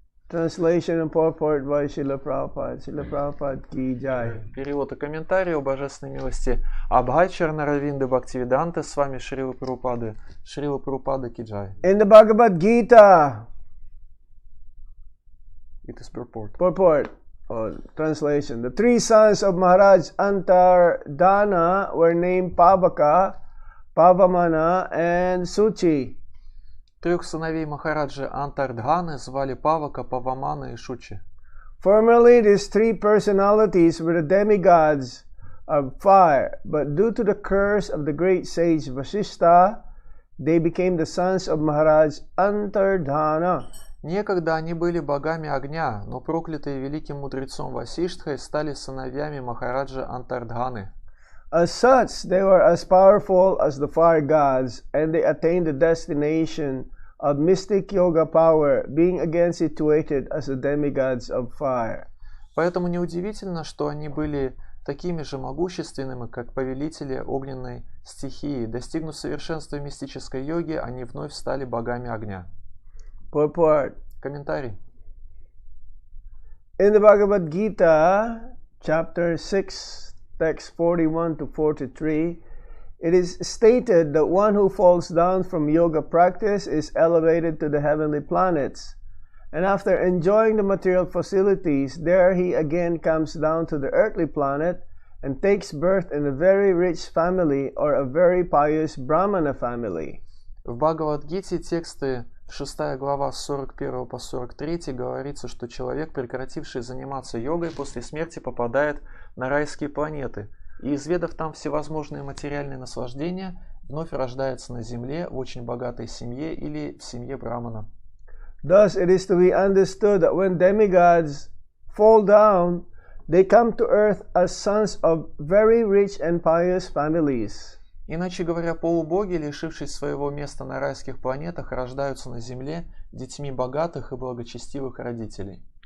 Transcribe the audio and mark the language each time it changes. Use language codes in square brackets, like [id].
[en] Translation and purport by Srila Prabhupada. [hi] Srila Prabhupada ki jai. [ru] Перевод и комментарий о божественной милости Абхай Наравинды Бхактивиданты с вами Шрила Прабхупады. Шрила Прабхупада Киджай. [en] In the Bhagavad Gita, It is purport. purport, or translation, the three sons of Maharaj Janardana were named Pavaka, Pavamana, and Suchi. [ru] Трех сыновей Махараджи Антардханы звали Павака, Павамана и Шучи. [en] Formerly, these three personalities were the demigods of fire, but due to the curse of the great sage Vasishtha, they became the sons of Maharaj Antardhana. [ru] Некогда они были богами огня, но проклятые великим мудрецом Васиштхой стали сыновьями Махараджа Антардханы. [en] As such, they were as powerful as the fire gods, and they attained the destination of mystic yoga power, being again situated as the demigods of fire. [ru] Поэтому неудивительно, что они были такими же могущественными, как повелители огненной стихии. Достигнув совершенства мистической йоги, они вновь стали богами огня. [en] Purport. [ru] Комментарий. [en] In the Bhagavad Gita, chapter 6, text 41 to 43, it is stated that one who falls down from yoga practice is elevated to the heavenly planets. And after enjoying the material facilities, there he again comes down to the earthly planet and takes birth in a very rich family or a very pious Brahmana family. [ru] В Бхагавад-гите тексты 6 глава с 41 по 43 говорится, что человек, прекративший заниматься йогой, после смерти попадает на райские планеты и, изведав там всевозможные материальные наслаждения, вновь рождается на земле в очень богатой семье или в семье брамана. [en] Thus it is to be understood that when demigods fall down, they come to earth as sons of very rich and pious families. [ru] Иначе говоря, полубоги, лишившись своего места на райских планетах, рождаются на земле детьми богатых и благочестивых родителей.